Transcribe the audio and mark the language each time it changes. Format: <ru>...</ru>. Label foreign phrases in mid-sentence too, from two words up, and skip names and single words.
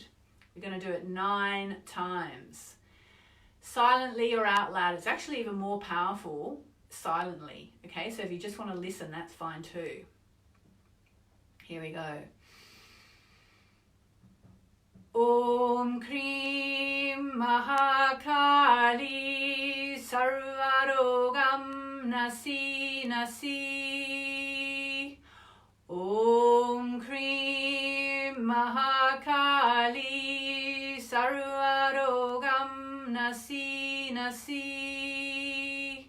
<en>We're going to do it 9 times. Silently or out loud. It's actually even more powerful silently. Okay, so if you just want to listen, that's fine too. Here we go.</en> <sa>Om Kreem Mahakali Sarvarogam Nasi Nasi. Om Kreem Mahakali Sarvarogam Nasi Nasi.</sa>